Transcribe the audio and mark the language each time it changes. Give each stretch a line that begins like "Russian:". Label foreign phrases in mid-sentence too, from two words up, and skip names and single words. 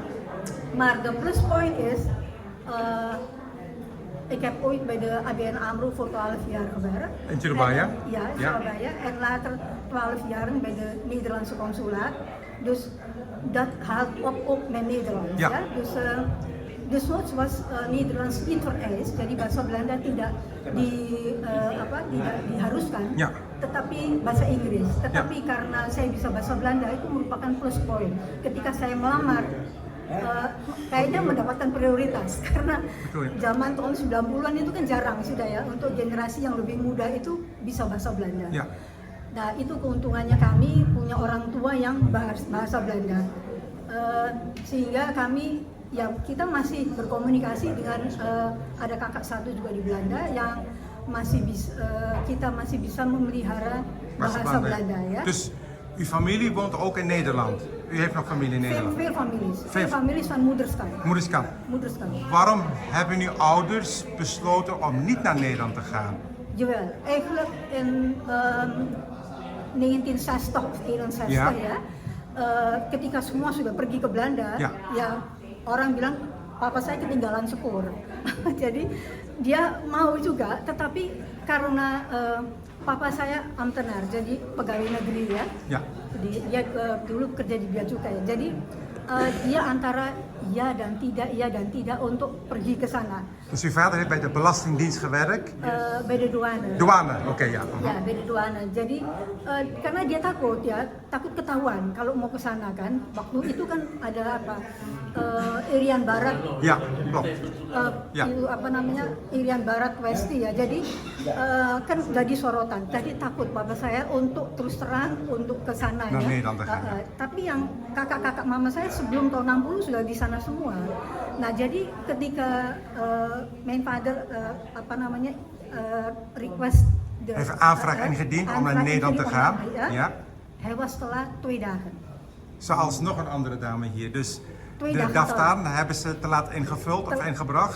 Dutch: Maar de pluspunt is, ik heb ooit bij de ABN AMRO voor 12 jaar gewerkt. In Surabaya? En, ja, in Ja. Surabaya. En later 12 jaar bij de Nederlandse consulaat. Dus dat haalt op met Nederlands. Ja. Ja? Dus soms was Nederlands niet vereist,
Indonesian: jadi bahasa Belanda tidak diharuskan. Ja. Tetapi bahasa Inggris. Tetapi karena saya bisa bahasa Belanda itu merupakan
English: plus point.
Indonesian: Ketika saya melamar, kayaknya mendapatkan prioritas karena Betul, ya. zaman tahun 90-an itu kan jarang sudah ya untuk generasi yang lebih muda itu bisa bahasa Belanda. Ja. Nah itu keuntungannya kami punya orang tua yang bahasa Belanda. Sehingga kami ya kita masih berkomunikasi dengan ada kakak satu juga di Belanda yang masih kita masih bisa memelihara bahasa Belanda ya.
Dutch: Dus uw familie woont ook in Nederland. U heeft nog familie in Nederland. Veel families. Veel- Veel families van moederskant. Moederskant. Moederskant. Waarom hebben uw ouders besloten om niet naar Nederland te gaan? Jawel, eigenlijk in 1960 of 61 Ja.
Indonesian: ya, ketika semua sudah pergi ke Belanda, Ja. ya orang bilang papa saya ketinggalan sepur. Jadi dia mau juga, tetapi karena papa saya ambtenaar, jadi pegawai negeri ya. Ja. Dia dulu kerja di Bea Cukai. Jadi dia antara iya dan tidak untuk pergi ke sana.
Dutch: Dus uw vader heeft bij de Belastingdienst gewerkt? Bij de douane. Douane, oké, ja. Ya, bij de douane.
Indonesian: Jadi karena dia takut ketahuan kalau mau ke sana kan. Waktu itu kan ada apa? Irian Barat.
Dutch: Ja, klopt. Ja.
Indonesian: Itu apa namanya? Irian Barat Westi ya. Jadi kan jadi sorotan. Tadi takut bapak saya untuk terus terang untuk ke sana
Dutch: Naar
Indonesian: ya.
Dutch: Nederland te gaan, ja.
Indonesian: Tapi yang kakak-kakak mama saya sebelum tahun 60 sudah di sana semua. Nah, jadi ketika
Dutch: mijn vader
Indonesian: request
Dutch: Heeft een aanvraag ingediend om naar Nederland te gaan. Ja. Hij was te laat 2 dagen. Zoals nog een andere dame hier. Dus Twee de dagen daftar hebben ze te laat ingevuld of ingebracht.